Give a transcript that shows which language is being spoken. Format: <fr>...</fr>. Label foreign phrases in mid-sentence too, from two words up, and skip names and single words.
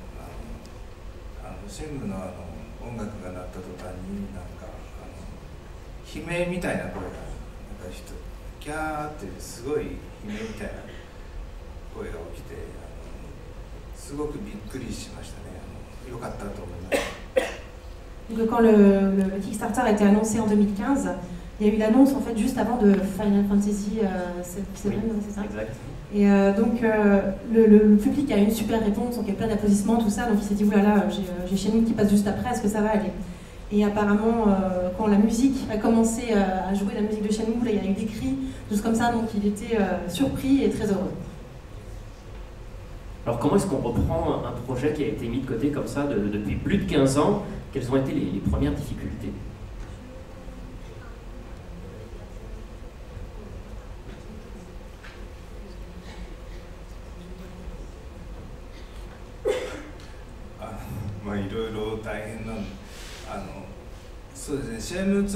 <ja>シェムの音楽が鳴った途端になんか悲鳴みたいな声がなんかキャーっていうすごい悲鳴みたいな声が起きてすごくびっくりしましたね。良かったと思います。</ja> <fr>Donc quand le Kickstarter a été annoncé en 2015, il y a eu l'annonce en fait juste avant de Final Fantasy 7, oui, c'est ça? Exact. Et donc le public a eu une super réponse, donc il y a plein d'applaudissements, tout ça, donc il s'est dit oulala, j'ai Shenmue qui passe juste après, est-ce que ça va aller? Et apparemment quand la musique a commencé à jouer, la musique de Shenmue, là, il y a eu des cris, tout comme ça, donc il était surpris et très heureux. Alors comment est-ce qu'on reprend un projet qui a été mis de côté comme ça depuis plus de 15 ans? Quelles ont été les premières difficultés?</fr> <ja>いろいろ大変なそうですね、シェム</ja>